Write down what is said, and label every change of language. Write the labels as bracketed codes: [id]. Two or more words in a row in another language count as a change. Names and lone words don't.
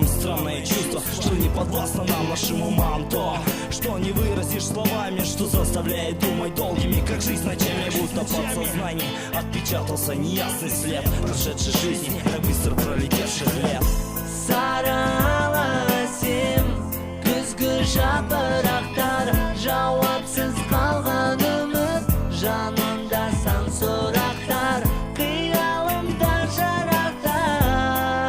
[ru] Странное чувство, что не подвластно нам, нашим умам. То, что не выразишь словами, что заставляет думать долгими, как жизнь ночами, будто подсознание отпечатался неясный след прошедшей жизни, так быстро пролетевших лет. [kk] Saralasim күзгі жапырақтар, жауапсыз қалған үміт, жанымда сан сұрақтар, қиялымда жарақтар.